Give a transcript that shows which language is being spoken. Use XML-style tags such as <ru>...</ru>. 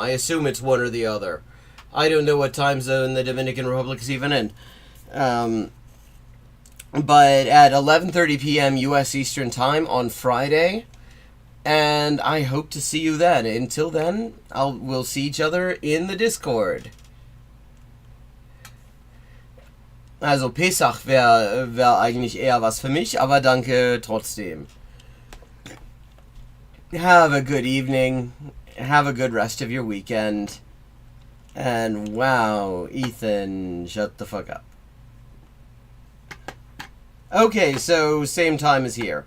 <en>I assume it's one or the other. I don't know what time zone the Dominican Republic is even in. But at 11:30 p.m. U.S. Eastern Time on Friday, and I hope to see you then. Until then, we'll see each other in the Discord.</en> <de>Also Pesach wäre eigentlich eher was für mich, aber danke trotzdem.</de> <en>Have a good evening. Have a good rest of your weekend. And wow, Ethan, shut the fuck up. Okay, so same time as here.</en>